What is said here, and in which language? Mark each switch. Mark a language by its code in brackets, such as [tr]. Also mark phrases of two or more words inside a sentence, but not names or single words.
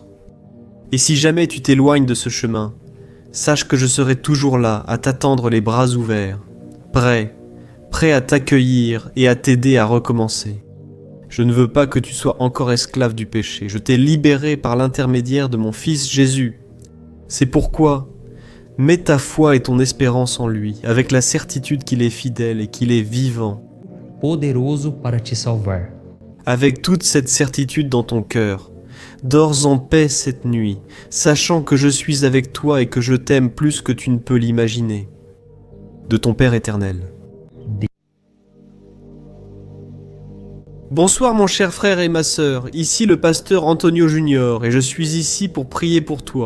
[fr] Et si jamais tu t'éloignes de ce chemin, sache que je serai toujours là à t'attendre les bras ouverts, prêt à t'accueillir et à t'aider à recommencer. Je ne veux pas que tu sois encore esclave du péché. Je t'ai libéré par l'intermédiaire de mon Fils Jésus. C'est pourquoi, mets ta foi et ton espérance en lui, avec la certitude qu'il est fidèle et qu'il est vivant. [pt] Poderoso para te salvar. [fr] Avec toute cette certitude dans ton cœur, dors en paix cette nuit, sachant que je suis avec toi et que je t'aime plus que tu ne peux l'imaginer. De ton Père éternel. Bonsoir mon cher frère et ma sœur, ici le pasteur Antonio Junior et je suis ici pour prier pour toi.